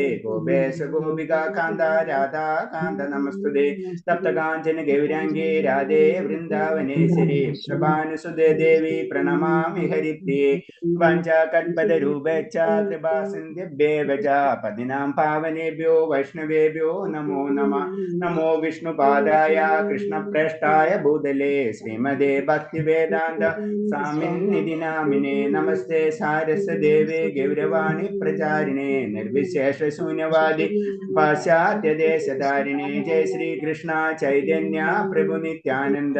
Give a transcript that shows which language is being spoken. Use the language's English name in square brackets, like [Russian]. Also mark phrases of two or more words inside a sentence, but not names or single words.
[Sanskrit] ഗോപേശ ഗോപികാ കാന്ത രാധാ കാന്ത നമസ്തുതേ. തപ്തകാഞ്ചന ഗൗരാംഗേ രാധേ വൃന്ദാവനേശ്വരി. ശുഭാനുസുതേ ദേവി പ്രണമാമി ഹരിപ്രിയേ. വാഞ്ചാകൽപതരൂപേച്ഛ കൃപാ സിന്ധ്യഭ്യേവ ച. പതിനാം പാവനേഭ്യോ വൈഷ്ണവേഭ്യോ നമോ നമഃ. നമോ വിഷ്ണുപാദായ കൃഷ്ണപ്രേഷ്ഠായ ഭൂതലേ ശ്രീമതേ ഭക്തിവേദാന്ത സ്വാമിന്നിധി നാമിനേ. നമസ്തേ സാരസ്വതദേവേ ഗൗരവാണി പ്രചാരിണേ. നിർവിശേഷ ശൂന്യവാദി പാശ്ചാത്യദേശധാരിണേ. ജയ ശ്രീകൃഷ്ണ ചൈതന്യ പ്രഭു നിത്യാനന്ദ.